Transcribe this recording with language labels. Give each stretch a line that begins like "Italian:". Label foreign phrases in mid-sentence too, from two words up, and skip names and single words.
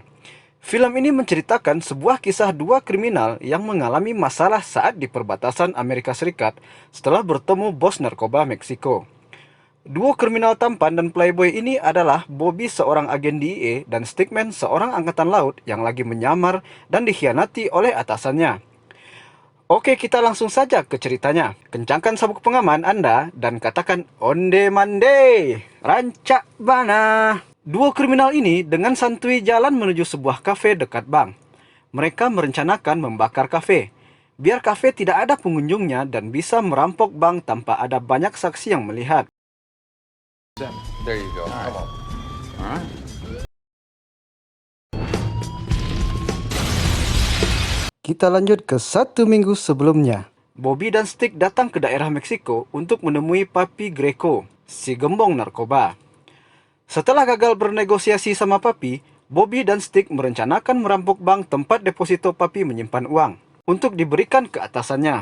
Indonesian: Film ini menceritakan sebuah kisah dua kriminal yang mengalami masalah saat di perbatasan Amerika Serikat setelah bertemu bos narkoba Meksiko. Duo kriminal tampan dan playboy ini adalah Bobby seorang agen DEA dan Stickman seorang angkatan laut yang lagi menyamar dan dikhianati oleh atasannya. Oke, kita langsung saja ke ceritanya. Kencangkan sabuk pengaman Anda dan katakan
Minangkabau: onde mande, rancak bana.
Indonesian: Duo kriminal ini dengan santuy jalan menuju sebuah kafe dekat bank. Mereka merencanakan membakar kafe, biar kafe tidak ada pengunjungnya dan bisa merampok bank tanpa ada banyak saksi yang melihat.
English: There you go. Come on. All right.
Indonesian: Kita lanjut ke 1 minggu sebelumnya. Bobby dan Stick datang ke daerah Meksiko untuk menemui Papi Greco, si gembong narkoba. Setelah gagal bernegosiasi sama Papi, Bobby dan Stick merencanakan merampok bank tempat deposito Papi menyimpan uang untuk diberikan ke atasannya.